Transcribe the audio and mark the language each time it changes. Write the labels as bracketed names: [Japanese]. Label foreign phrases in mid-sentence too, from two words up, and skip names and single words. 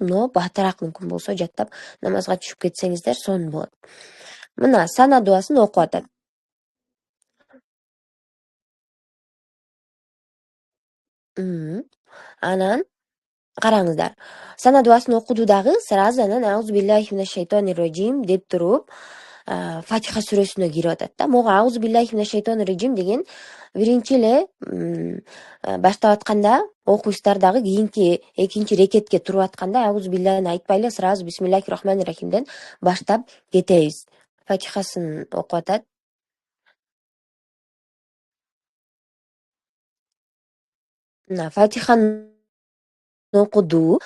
[Kyrgyz] Но батыраак мүмкүн болсо жаттап намазга түшүп кетсеңиздер сонун болот. Мына сана дуасын окуп атат. Анан караңыздар. Сана дуасын окуду дагы сразу анан [Arabic] أعوذ بالله من الشيطان الرجيم [Kyrgyz] деп туруп Фатиха сүрөсүнө кирип атат да. Мога [Arabic] أعوذ بالله من الشيطان الرجيم [Kyrgyz] деген биринчи эле баштап атканда окуйсуздар дагы, кийинки экинчи рекетке туруп атканда [Arabic] أعوذ بالله [Kyrgyz] айтпай эле сразу [Arabic] بسم الله الرحمن الرحيم [Kyrgyz] баштап кетебиз. Фатихасын окуп атат. Фатиханы окуду.